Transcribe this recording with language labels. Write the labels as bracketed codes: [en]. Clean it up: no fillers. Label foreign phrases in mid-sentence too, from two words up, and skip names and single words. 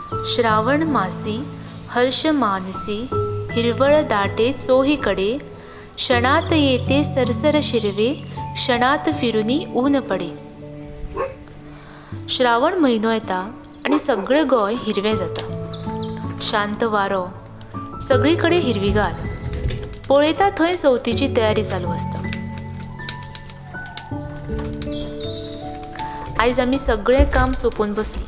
[mr] श्रावण मासी हर्ष मानसी हिरवळ दाटे चोहीकडे, क्षणात येते सरसर शिरवे, क्षणात फिरुनी ऊन पडे. [kok] श्रावण म्हयनो येता आनी सगळें गोंय हिरवें जाता. शांत वारो, सगळीकडे हिरवीगार. पळयता थंय चवथीची तयारी चालू आसता. आयज आमी सगळें काम सोंपोवन बसलीं.